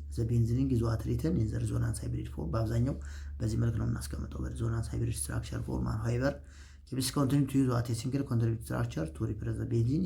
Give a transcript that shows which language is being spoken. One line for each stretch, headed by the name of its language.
English: The benzene ring is what written in the resonance hybrid form.
Amharic: በአብዛኛው በዚህ መልክ ነው የምናስቀምጠው በ
English: resonance hybrid structure form. however chemists continue to use what a single contributed structure to represent the benzene.